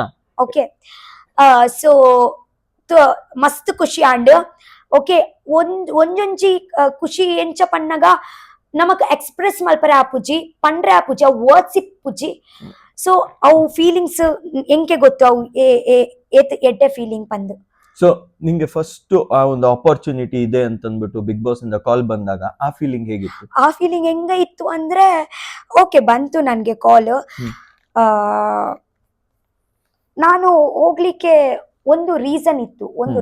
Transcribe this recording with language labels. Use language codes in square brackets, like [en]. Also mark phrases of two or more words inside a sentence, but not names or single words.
[en] ok so [tcy] ಮಸ್ತ್ ಖುಷಿ [en] and ok [tcy] ಒಂಜೊಂಜಿ ಖುಷಿ ಎಂಚ ಪನ್ನಗ ನಮಕ್ ಎಕ್ಸ್ಪ್ರೆಸ್ ಮಲ್ಪರೆ ಆಪುಜಿ ಪಂಡ್ರೆ ಆಪುಜಿ ಅವು ವರ್ಡ್ಸ್ ಇಪ್ಪುಜಿ. ಸೊ ಅವು ಫೀಲಿಂಗ್ಸ್ ಎಂಕೆ ಗೊತ್ತು ಅವು ಎಡ್ಡೆ ಫೀಲಿಂಗ್ ಪಂದು. [kn] ಸೊ ನಿಂಗೆ ಫಸ್ಟ್ ಆ ಒಂದು ಆಪರ್ಚುನಿಟಿ ಇದೆ ಅಂತಂದ್ಬಿಟ್ಟು ಬಿಗ್ ಬಾಸ್ ಇಂದ ಕಾಲ್ ಬಂದಾಗ ಆ ಫೀಲಿಂಗ್ ಹೇಗಿತ್ತು? ಆ ಫೀಲಿಂಗ್ ಹೆಂಗ ಇತ್ತು ಅಂದ್ರೆ, ಓಕೆ ಬಂತು ನನ್ಗೆ ಕಾಲ್. ಹ್ಮ್. ನಾನು ಹೋಗ್ಲಿಕ್ಕೆ ಒಂದು ರೀಸನ್ ಇತ್ತು. ಒಂದು